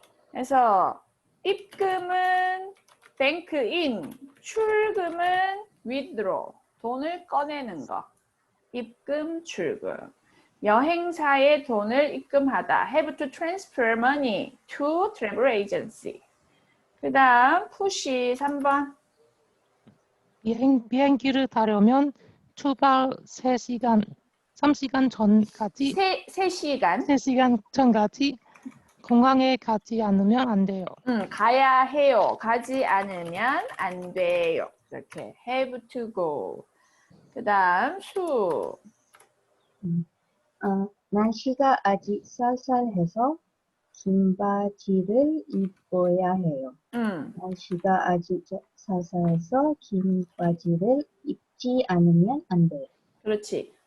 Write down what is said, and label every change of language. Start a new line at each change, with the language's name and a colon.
Korean: 그래서 입금은
English: bank in,
Korean: 출금은 withdraw, 돈을 꺼내는 거. 입금, 출금. 여행사에 돈을 입금하다.
English: have to transfer money to travel agency.
Korean: 그 다음 푸시 3번. 비행기를 타려면 출발 3시간 전까지 3시간 전까지 공항에 가지 않으면 안 돼요. 가야 해요. 가지 않으면 안 돼요. 이렇게
English: have to go.
Korean: 그 다음 수. 날씨가 아직 쌀쌀해서 긴 바지를 입어야 해요. 날씨가 아직 쌀쌀해서 긴 바지를 입지 않으면 안 돼요. 그렇지.